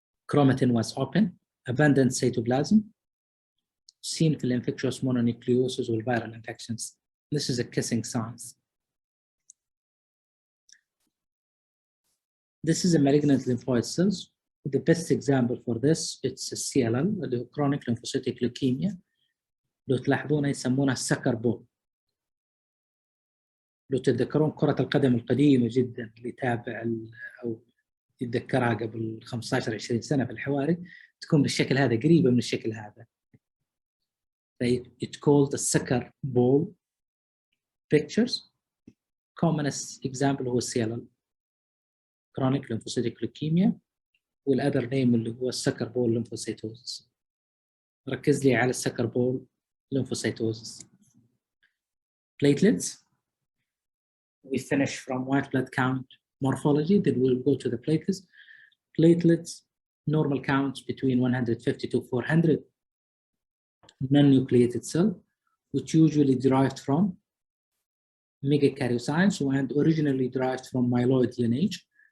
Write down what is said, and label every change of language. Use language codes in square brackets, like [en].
[en] Chromatin was open, abundant cytoplasm, seen for infectious mononucleosis or viral infections. This is a kissing signs. This is a malignant lymphoid cells. The best example for this, it's a CLL, the chronic lymphocytic leukemia. [ar] لو تلاحظونها يسمونها السكر بول. لو تتذكرون كرة القدم القديمة جدا اللي تابع أو يتذكرها قبل 15-20 سنة في الحواري تكون بالشكل هذا قريبة من الشكل هذا. [en] It's called the sucker ball pictures. Commonest example هو CLL. chronic lymphocytic leukemia والother name [ar] اللي هو السكر بول [en] lymphocytosis. [ar] ركز لي على السكر بول lymphocytosis. [en] Platelets. We finish from white blood count morphology, then we'll go to the platelets. Platelets, normal counts between 150 to 400. Non-nucleated cell, which usually derived from megakaryocytes and originally derived from myeloid lineage.